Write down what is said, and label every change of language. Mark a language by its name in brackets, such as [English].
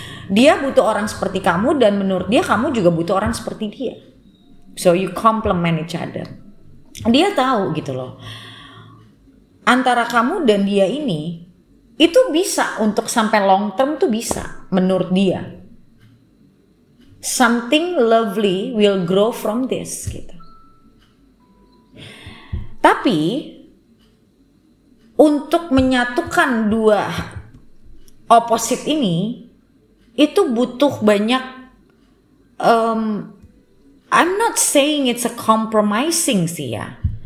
[Indonesian] Dia butuh orang seperti kamu dan menurut dia kamu juga butuh orang seperti dia. [English] So you complement each other. [Indonesian] Dia tahu gitu loh. Antara kamu dan dia ini itu bisa untuk sampai long term tuh bisa menurut dia. [English] Something lovely will grow from this [Indonesian] gitu. Tapi untuk menyatukan dua opposite ini itu butuh banyak [English] I'm not saying it's a compromising [Indonesian] sih ya.